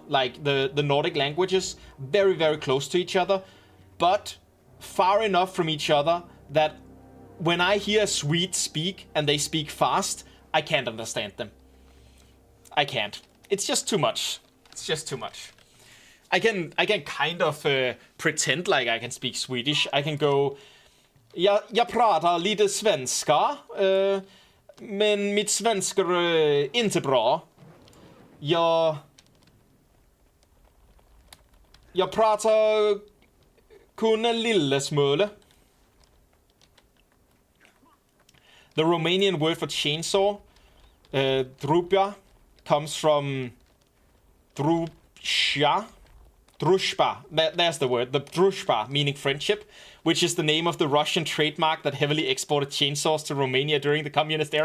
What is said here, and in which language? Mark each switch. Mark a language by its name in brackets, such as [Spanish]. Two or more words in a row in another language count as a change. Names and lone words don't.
[English] Like the Nordic languages, very, very close to each other, but far enough from each other that when I hear a Swede speak and they speak fast, I can't understand them. I can't. It's just too much. It's just too much. I can kind of pretend like I can speak Swedish. I can go, [Swedish] jag pratar lite svenska, men mitt svenska är inte bra. Jag pratar [Danish] kun en lille smule. [English] The Romanian word for chainsaw, drupja, comes from drusha. Drushba, there's the word, the drushba, meaning friendship, which is the name of the Russian trademark that heavily exported chainsaws to Romania during the communist era.